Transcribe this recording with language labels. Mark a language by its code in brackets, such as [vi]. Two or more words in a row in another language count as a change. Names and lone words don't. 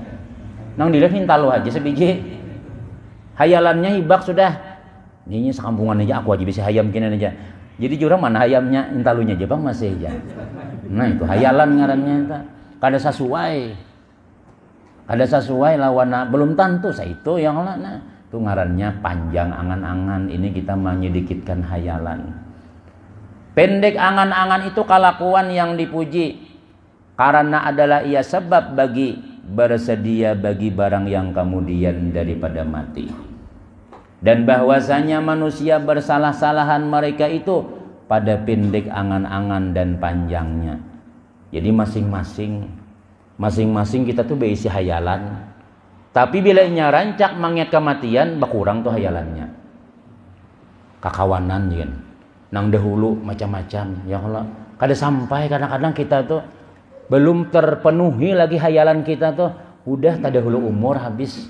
[bjn] Nang dilihat hintalu aja sebiji. Hayalannya hibak sudah. Ini sekampungan aja aku aja bisa hayam kina aja. Jadi jurang mana hayamnya hintalunya aja Bang masih aja. Nah itu hayalan ngarannya itu. Kada sesuai lawan belum tentu saya itu yang lah nah. Itu ngarannya panjang angan-angan. Ini kita menyedikitkan hayalan. Pendek angan-angan itu kelakuan yang dipuji. [ms] Karena adalah ia sebab bagi bersedia bagi barang yang kemudian daripada mati. Dan bahwasanya manusia bersalah-salahan mereka itu pada pendek angan-angan dan panjangnya. [bjn] Jadi masing-masing kita tuh berisi hayalan. Tapi bila nya rancak mangyat kematian, bakurang tuh hayalannya. Kakawanan kan. Nang dahulu macam-macam. [ar] Ya Allah, [bjn] kada sampai kadang-kadang kita tuh belum terpenuhi lagi hayalan kita tuh, udah tak dahulu umur habis.